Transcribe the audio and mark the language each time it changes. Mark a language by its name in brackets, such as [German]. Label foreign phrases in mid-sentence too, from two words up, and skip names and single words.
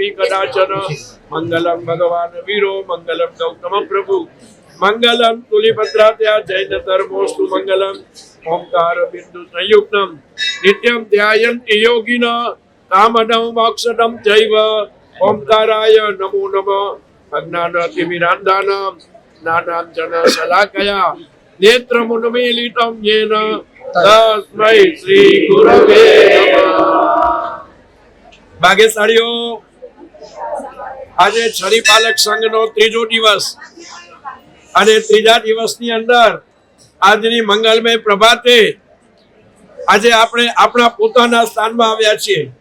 [Sanskrit] कदाचन मंगलम भगवान वीरो मंगलम गौतम प्रभु मंगलम तुलिपत्रात्या जैन धर्मोस्तु मंगलम ओंकार बिंदु संयुक्तम नित्यं ध्यायन्ति योगिनः कामदं मोक्षदं चैव ओंकाराय नमो नमः अज्ञानतिमिरान्धानां ज्ञानाञ्जन शलाकया नेत्रमुन्मीलितं येन तस्मै श्री गुरवे नमः। [Gujarati] ભાગ્યશાળીઓ આજે છરીપાલક સંઘનો ત્રીજો દિવસ અને ત્રીજા દિવસની અંદર આજની મંગલમય પ્રભાતે આજે આપણે આપણા પોતાના સ્થાનમાં આવ્યા છીએ।